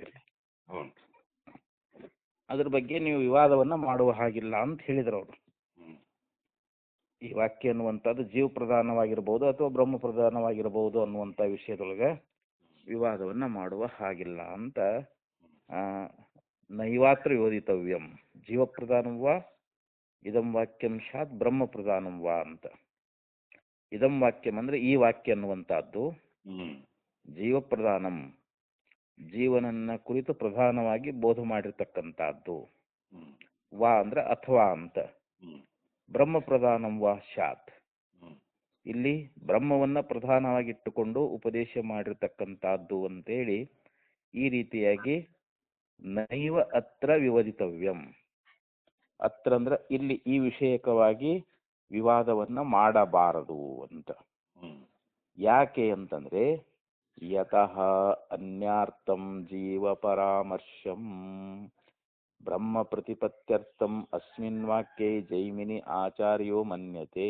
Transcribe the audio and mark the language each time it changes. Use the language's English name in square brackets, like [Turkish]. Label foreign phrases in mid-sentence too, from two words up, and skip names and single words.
[Kannada] ಇಲ್ಲಿ ಅದ್ರ ಬಗ್ಗೆ ನೀವು ವಿವಾದವನ್ನ ಮಾಡುವ ಹಾಗಿಲ್ಲ ಅಂತ ಹೇಳಿದ್ರು ಅವರು. ಈ ವಾಕ್ಯ ಅನ್ನುವಂಥದ್ದು ಜೀವ ಪ್ರಧಾನವಾಗಿರ್ಬೋದು ಅಥವಾ ಬ್ರಹ್ಮ ಪ್ರಧಾನವಾಗಿರ್ಬೋದು ಅನ್ನುವಂಥ ವಿಷಯದೊಳಗೆ ವಿವಾದವನ್ನ ಮಾಡುವ ಹಾಗಿಲ್ಲ ಅಂತ. [Sanskrit] ನೈವಾತ್ರ ವಿವದಿತವ್ಯಂ ಜೀವ ಪ್ರಧಾನಂ ವಾ ಇದಂ ವಾಕ್ಯಂ ಶಾತ್ ಬ್ರಹ್ಮ ಪ್ರಧಾನಂ ವಾ ಅಂತ. ಇದಂ ವಾಕ್ಯಂ [Kannada] ಅಂದ್ರೆ ಈ ವಾಕ್ಯ ಅನ್ನುವಂಥದ್ದು [Sanskrit] ಜೀವ ಪ್ರಧಾನಂ, [Kannada] ಜೀವನನ್ನ ಕುರಿತು ಪ್ರಧಾನವಾಗಿ ಬೋಧ ಮಾಡಿರ್ತಕ್ಕಂಥದ್ದು. ವಾ ಅಂದ್ರೆ ಅಥವಾ ಅಂತ. [Sanskrit] ಬ್ರಹ್ಮ ಪ್ರಧಾನಂ ವಾ ಶಾತ್, [Kannada] ಇಲ್ಲಿ ಬ್ರಹ್ಮವನ್ನ ಪ್ರಧಾನವಾಗಿಟ್ಟುಕೊಂಡು ಉಪದೇಶ ಮಾಡಿರ್ತಕ್ಕಂಥದ್ದು ಅಂತೇಳಿ ಈ ರೀತಿಯಾಗಿ [Sanskrit] ನೈವ ಅತ್ರ ವಿವದಿತವ್ಯಂ. [Kannada] ಅತ್ರ ಅಂದ್ರೆ ಇಲ್ಲಿ ಈ ವಿಷಯಕವಾಗಿ ವಿವಾದವನ್ನ ಮಾಡಬಾರದು ಅಂತ. ಯಾಕೆ ಅಂತಂದ್ರೆ [Sanskrit] ಯತಃ ಅನ್ಯಾರ್ಥಂ ಜೀವ ಪರಾಮರ್ಶಂ ಬ್ರಹ್ಮ ಪ್ರತಿಪತ್ತ್ಯರ್ಥಂ ಅಸ್ಮಿನ್ ವಾಕ್ಯೆ ಜೈಮಿನಿ ಆಚಾರ್ಯೋ ಮನ್ಯತೆ.